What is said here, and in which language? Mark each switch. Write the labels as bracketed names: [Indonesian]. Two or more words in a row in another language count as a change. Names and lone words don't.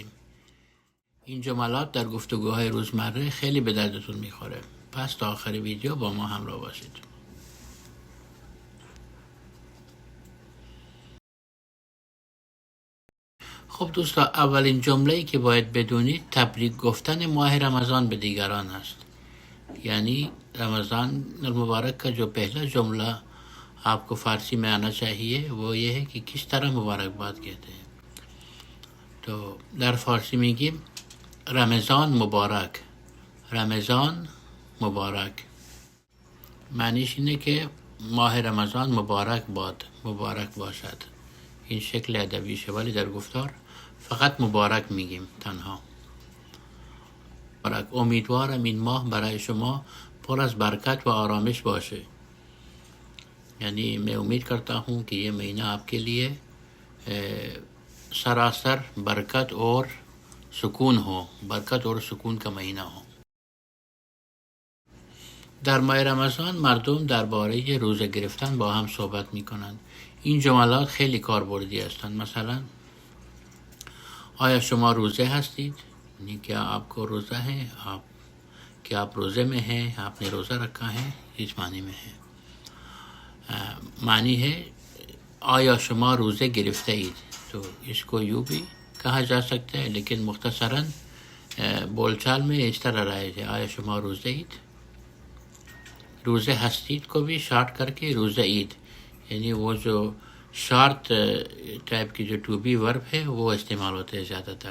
[Persian] این جملات در گفتگوهای روزمره خیلی به دردتون میخوره، پس تا آخر ویدیو با ما همراه باشید. خب دوستا، اولین جمله‌ای که باید بدونید تبریک گفتن ماه رمضان به دیگران است. [Urdu] یعنی رمضان المبارک کا جو پہلا جملہ آپ کو فارسی میں آنا چاہیے وہ یہ ہے کہ کس طرح مبارکباد کہتے ہیں. [Persian] تو در فارسی میگیم رمضان مبارک. رمضان مبارک معنیش اینه که ماه رمضان مبارک باشد. این شکل ادبیشه، ولی در گفتار فقط مبارک میگیم تنها. امیدوارم این ماه برای شما پر از برکت و آرامش باشه. [Urdu] یعنی میں امید کرتا ہوں کہ یہ مہینہ آپ کے لیے سراسر برکت اور سکون کا مہینہ ہو. [Persian] در ماه رمضان مردم درباره روزه گرفتن با هم صحبت میکنند. این جملات خیلی کاربردی هستند. مثلا آیا شما روزه هستید؟ [Urdu] یعنی کیا آپ کو روزہ ہے؟ کیا آپ روزے میں ہیں؟ آپ نے روزہ رکھا ہے؟ اس معنی میں ہے. معنی ہے [Persian] آیا شما روزے گرفته اید؟ [Urdu] تو اس کو یوں بھی کہا جا سکتا ہے، لیکن مختصراً بول چال میں اس طرح رائج ہے [Persian] آیا شما روزے اید. روزے ہستید [Urdu] کو بھی شارٹ کر کے روزہ عید، یعنی وہ جو [English] short type [Urdu] کی جو [English] to be verb [Urdu] ہے وہ استعمال ہوتے ہیں زیادہ تر.